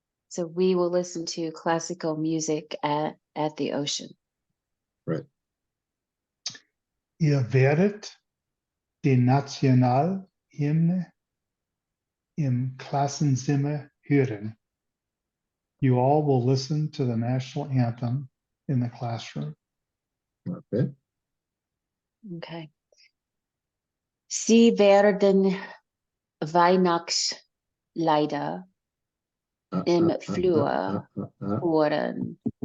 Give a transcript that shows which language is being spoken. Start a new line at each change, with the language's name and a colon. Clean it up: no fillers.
English: So we will listen to classical music at the ocean. Right.
German: Ihr werdet den Nationalhymne im Klassenzimmer hören.
English: You all will listen to the national anthem in the classroom. Okay. Okay.
German: Sie werden Weihnachtslieder im Flur hören.